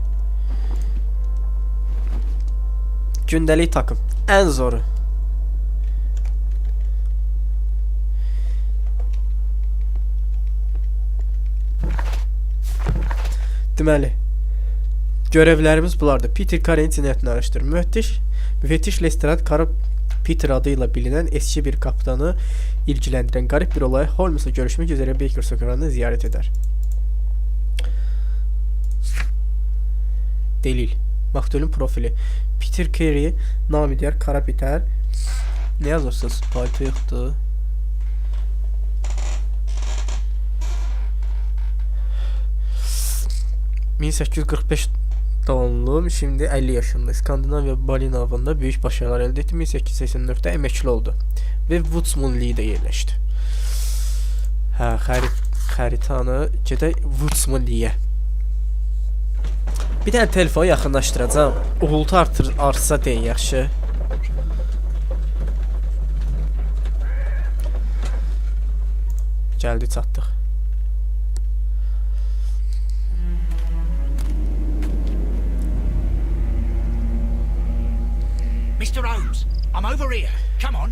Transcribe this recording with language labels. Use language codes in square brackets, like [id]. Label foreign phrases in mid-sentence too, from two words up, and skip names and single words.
[az] Gündəlik takım. Ən zoru. Deməli, [tr] görevlərimiz bulardır. [az] Peter Carey cinayətini araşdırır. [tr] Müfettiş Lestrade Peter adıyla bilinen eski bir kaptanı ilgilendiren garip bir olay Holmes'la görüşmek üzere Baker sokağını ziyaret eder. Delil. Maktulün profili. Peter Carey, namı diğer Kara Peter. Ne yazırsınız? Baytı yıktı. ...1845 doğumlu, şimdi 50 yaşında. İskandinaviya balina avında büyük başarılar elde etti. 1884'te emekli oldu. Ve Woodsmanly'de yerleşti. Ha, [az] xəritanı gedək Woodsmanly'yə. Bir dənə telefonu yaxınlaşdıracağım. Uğultu artsa deyin, yaxşı. Gəldi, çatdıq. [en] Mr. Holmes, I'm over here. Come on.